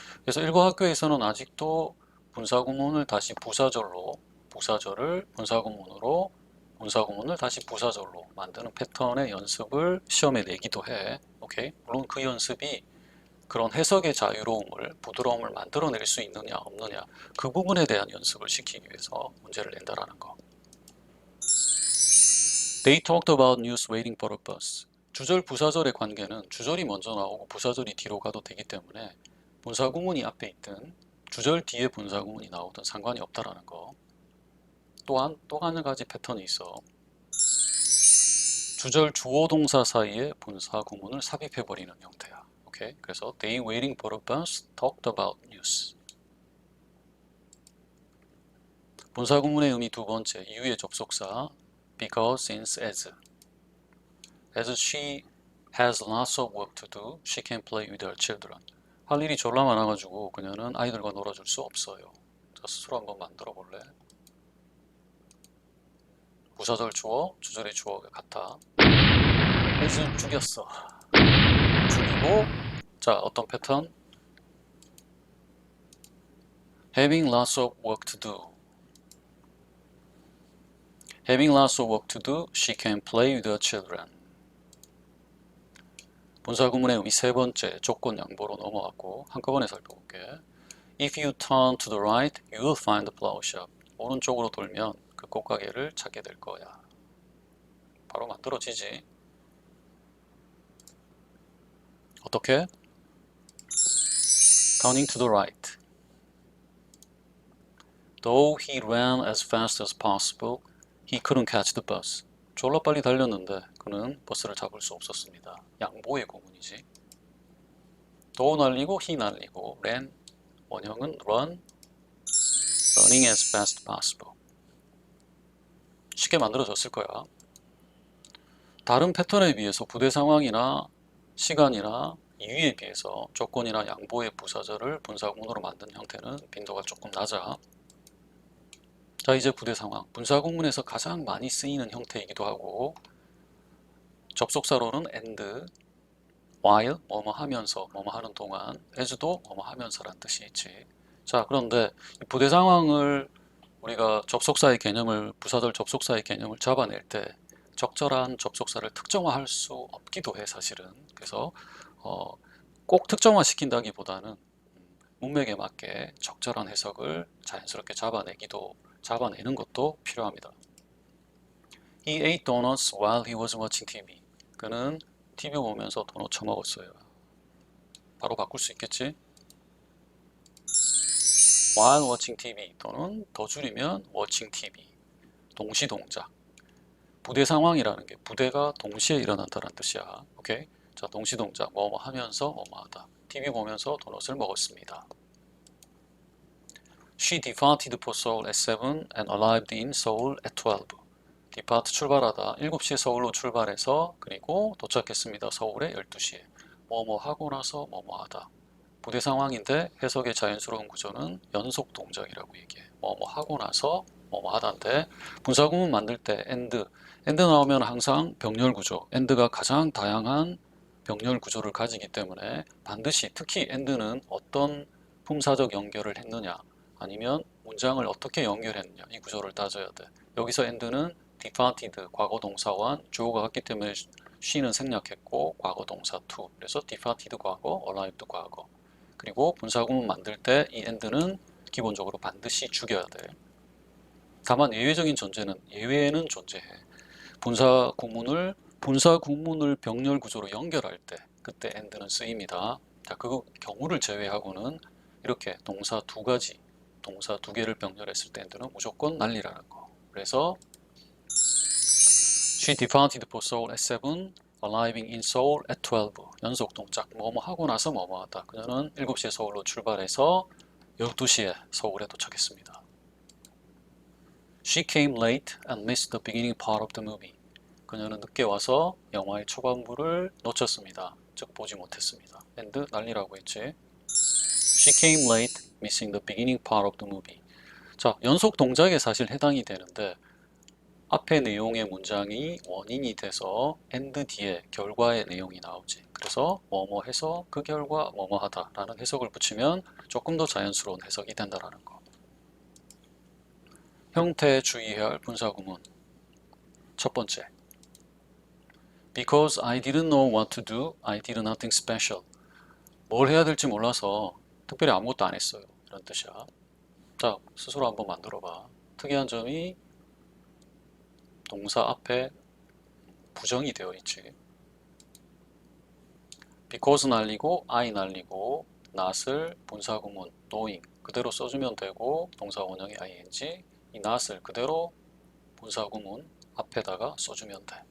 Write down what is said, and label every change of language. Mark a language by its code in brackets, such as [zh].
[ko] 그래서 일부 학교에서는 아직도 분사 구문을 다시 부사절로, 부사절을 분사 구문으로, 분사 구문을 다시 부사절로 만드는 패턴의 연습을 시험에 내기도 해. 오케이? 물론 그 연습이 그런 해석의 자유로움을, 부드러움을 만들어낼 수 있느냐 없느냐, 그 부분에 대한 연습을 시키기 위해서 문제를 낸다라는 거. [en] They talked about news waiting for a bus. [ko] 주절 부사절의 관계는 주절이 먼저 나오고 부사절이 뒤로 가도 되기 때문에 분사 구문이 앞에 있든 주절 뒤에 분사 구문이 나오든 상관이 없다라는 거. 또한 또 한 가지 패턴이 있어. 주절 주어 동사 사이에 분사 구문을 삽입해버리는 형태야. 오케이? 그래서 [en] they waiting for a bus talked about news. [ko] 분사 구문의 의미 두 번째, 이유의 접속사 [en] because, since, as. As she has lots of work to do, she can play with her children. [ko] 할 일이 졸라 많아가지고 그녀는 아이들과 놀아줄 수 없어요. 자, 스스로 한번 만들어 볼래? 부사절 주어, 주절의 주어가 같아. as 죽였어. 죽이고, 자, 어떤 패턴? [en] having lots of work to do. Having lots of work to do, she can play with her children. [ko] 분사 구문의 의미 세 번째, 조건 양보로 넘어갔고 한꺼번에 살펴볼게. [en] If you turn to the right, you will find the flower shop. [ko] 오른쪽으로 돌면 그 꽃가게를 찾게 될 거야. 바로 만들어지지. 어떻게? [en] Turning to the right. Though he ran as fast as possible, he couldn't catch the bus. [ko] 졸라 빨리 달렸는데 그는 버스를 잡을 수 없었습니다. 양보의 구문이지. though 날리고 he 날리고 ran 원형은 run, [en] running as fast as possible. [ko] 쉽게 만들어졌을 거야. 다른 패턴에 비해서 부대 상황이나 시간이나 이유에 비해서 조건이나 양보의 부사절을 분사구문으로 만든 형태는 빈도가 조금 낮아. 자, 이제 부대 상황. 분사구문에서 가장 많이 쓰이는 형태이기도 하고, 접속사로는 and, while, 뭐뭐 하면서, 뭐뭐 하는 동안, as도 뭐뭐 하면서란 뜻이 있지. 자, 그런데 이 부대 상황을 우리가 접속사의 개념을, 부사절 접속사의 개념을 잡아낼 때 적절한 접속사를 특정화할 수 없기도 해, 사실은. 그래서 꼭 특정화시킨다기보다는 문맥에 맞게 적절한 해석을 자연스럽게 잡아내는 것도 필요합니다. [en] He ate donuts while he was watching TV. [ko] 그는 TV 보면서 도넛 처먹었어요. 바로 바꿀 수 있겠지? [en] While watching TV [ko] 또는 더 줄이면 [en] watching TV. [ko] 동시 동작. 부대 상황이라는 게 부대가 동시에 일어난다는 뜻이야. 오케이? 자, 동시 동작. 뭐뭐 하면서 뭐뭐 하다. TV 보면서 도넛을 먹었습니다. [en] She departed for Seoul at 7 and arrived in Seoul at 12. [ko] depart 출발하다 7시에 서울로 출발해서 그리고 도착했습니다. 서울에 12시에. 뭐뭐 하고 나서 뭐뭐 하다. 부대 상황인데 해석의 자연스러운 구조는 연속 동작이라고 얘기해. 뭐뭐 하고 나서 뭐뭐 하다인데 분사구문 만들 때 and 나오면 항상 병렬 구조. and가 가장 다양한 병렬 구조를 가지기 때문에 반드시 특히 and는 어떤 품사적 연결을 했느냐 아니면 문장을 어떻게 연결했느냐 이 구조를 따져야 돼. 여기서 and는 departed 과거 동사와 주어가 같기 때문에 she는 생략했고 과거 동사 to. 그래서 departed 과거, arrived 과거. 그리고 분사구문 만들 때 이 and는 기본적으로 반드시 죽여야 돼. 다만 예외적인 존재는 예외는 존재해. 분사구문을 병렬 구조로 연결할 때 그때 and는 쓰입니다. 자, 그 경우를 제외하고는 이렇게 동사 두 개를 병렬했을 때 and는 무조건 난리라는 거. 그래서 [en] She departed for Seoul at 7, arriving in Seoul at 12. [ko] 연속 동작, 뭐뭐 하고 나서 뭐뭐 하다. 그녀는 7시에 서울로 출발해서 12시에 서울에 도착했습니다. She came late and missed the beginning part of the movie. 그녀는 늦게 와서 영화의 초반부를 놓쳤습니다. 즉 보지 못했습니다. and 난리라고 했지. [en] She came late, missing the beginning part of the movie. [ko] 자, 연속 동작에 사실 해당이 되는데 앞에 내용의 문장이 원인이 돼서 and 뒤에 결과의 내용이 나오지. 그래서 뭐뭐 해서 그 결과 뭐뭐 하다 라는 해석을 붙이면 조금 더 자연스러운 해석이 된다라는 거. 형태에 주의해야 할 분사구문. 첫 번째. [en] Because I didn't know what to do, I did nothing special. [ko] 뭘 해야 될지 몰라서 특별히 아무것도 안 했어요. 이런 뜻이야. 자, 스스로 한번 만들어봐. 특이한 점이 동사 앞에 부정이 되어 있지. because 날리고 I 날리고 not을 분사구문 knowing 그대로 써주면 되고 동사 원형의 ing 이 not을 그대로 분사구문 앞에다가 써주면 돼.